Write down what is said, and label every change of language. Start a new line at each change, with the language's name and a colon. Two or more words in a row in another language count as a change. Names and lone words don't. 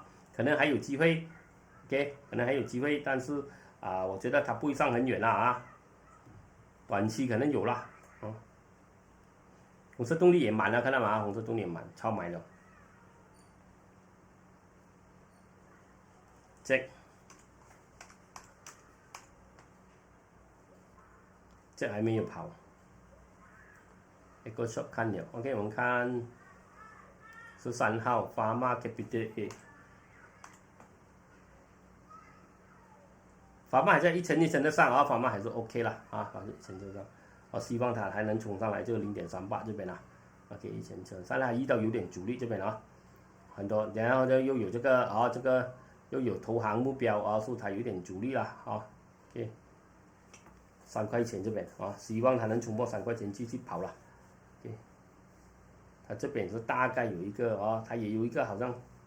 Chinese: 可能還有機會 ，OK， 可能還有機會，但是我覺得它不會上很遠了啊，短期可能有了，紅色動力也滿了，看到嗎？紅色動力也滿，超滿了。這還沒有跑 ，Echo Shop 看了 ，OK， 我們看13號 Pharma Capital A。法曼還在一層一層的上啊，法曼還是 OK 啦啊，還是一層一層上，我希望它還能衝上來這個0.38這邊啦 ，OK 一層一層，上來遇到有點阻力這邊啊，很多，然後呢又有這個這個又有投行目標啊，所以它有點阻力啦啊 ，OK， 3塊錢這邊啊，希望它能衝破3塊錢繼續跑了 ，OK， 它這邊是大概有一個它也有一個好像。